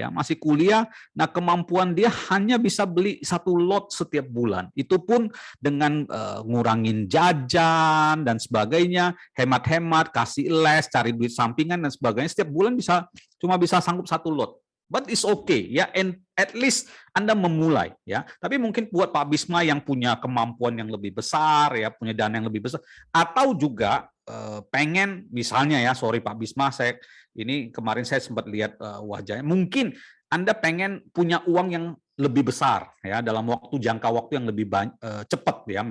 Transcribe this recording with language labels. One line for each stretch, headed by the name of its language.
Indonesian: Nah, kemampuan dia hanya bisa beli 1 lot setiap bulan. Itu pun dengan ngurangin jajan dan sebagainya, hemat-hemat, kasih les, cari duit sampingan dan sebagainya. Setiap bulan cuma bisa sanggup 1 lot.
English: But it's okay ya, and at least
Indonesian: Anda memulai ya. Tapi mungkin buat Pak Bisma yang punya kemampuan yang lebih besar ya, punya dana yang lebih besar, atau juga pengen misalnya ya, sorry Pak Bisma, ini kemarin saya sempat lihat wajahnya, mungkin Anda pengen punya uang yang lebih besar ya dalam jangka waktu yang lebih cepat ya.